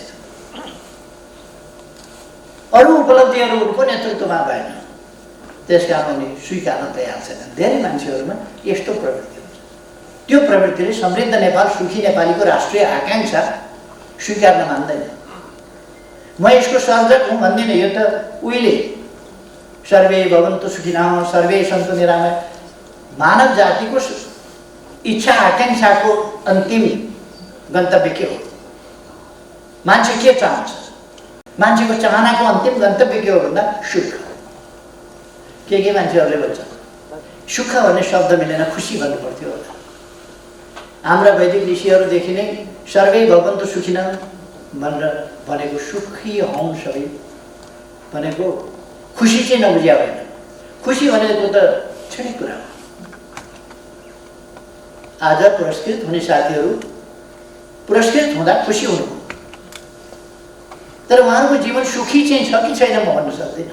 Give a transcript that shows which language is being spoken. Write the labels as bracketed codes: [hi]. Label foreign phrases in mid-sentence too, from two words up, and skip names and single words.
[ne] अरू उपलब्धिहरू उनको नेतृत्वमा भएन। त्यस कारण उनी स्वीकार्न तयार छैनन्। धेरै मान्छेहरूमा यस्तो प्रवृत्ति हुन्छ। त्यो प्रवृत्तिले समृद्ध नेपाल सुखी नेपालीको राष्ट्रिय आकाङ्क्षा स्वीकार्न मान्दैन। म यसको सर्जक हुँ भन्दिनँ, यो त उहिले [sa] सर्वे भवन्तु सुखिनः सर्वे सन्तु निरामय [ne] मानव जातिको इच्छा आकाङ्क्षाको अन्तिम गन्तव्य के हो? मान्छे के चाहन्छ? मान्छेको चाहनाको अन्तिम गन्तव्य के हो भन्दा सुख। के मान्छेहरूले भन्छ सुख भन्ने शब्द मिलेन, खुसी भन्नु पर्थ्यो होला। हाम्रा वैदिक ऋषिहरूदेखि नै [sa] सर्वै भवन्तु सुखिनः [ne] भनेर भनेको सुखी हौँ सबै भनेको खुसी चाहिँ नबुझ्या होइन। खुसी भनेको त क्षणिक कुरा हो। आज पुरस्कृत हुने साथीहरू पुरस्कृत हुँदा खुसी हुनु, तर उहाँहरूको जीवन सुखी चाहिँ छ कि छैन म भन्न सक्दिनँ।